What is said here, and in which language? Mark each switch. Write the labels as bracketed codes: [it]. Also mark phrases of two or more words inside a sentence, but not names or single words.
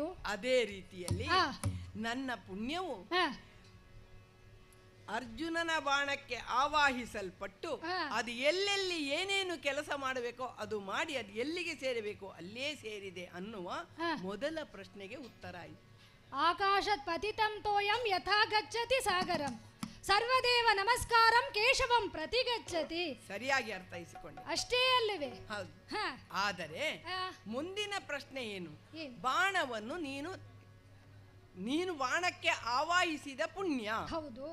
[kn] ಅದೇ ರೀತಿಯಲ್ಲಿ ನನ್ನ ಪುಣ್ಯವು ಅರ್ಜುನನ ಬಾಣಕ್ಕೆ ಆವಾಹಿಸಲ್ಪಟ್ಟು ಅದು ಎಲ್ಲೆಲ್ಲಿ ಏನೇನು ಕೆಲಸ ಮಾಡಬೇಕೋ ಅದು ಮಾಡಿ ಅದು ಎಲ್ಲಿಗೆ ಸೇರಬೇಕೋ ಅಲ್ಲೇ ಸೇರಿದೆ ಅನ್ನುವ ಮೊದಲ ಪ್ರಶ್ನೆಗೆ ಉತ್ತರ ಆಯಿತು. [sa] ಆಕಾಶತ್ ಪತಿತಂ ತೋಯಂ ಯಥಾ ಗಚ್ಚತಿ ಸಾಗರಂ ಸರ್ವದೇವ ನಮಸ್ಕಾರಂ ಕೇಶವಂ ಪ್ರತಿಗಚ್ಚತಿ. [kn] ಸರಿಯಾಗಿ ಅರ್ಥೈಸಿಕೊಂಡೆ. ಅಷ್ಟೇ ಅಲ್ಲವೇ? ಹೌದು. ಆದರೆ ಮುಂದಿನ ಪ್ರಶ್ನೆ ಏನು? ಬಾಣವನ್ನು ನೀನು ಬಾಣಕ್ಕೆ ಆವಾಹಿಸಿದ ಪುಣ್ಯ ಹೌದು,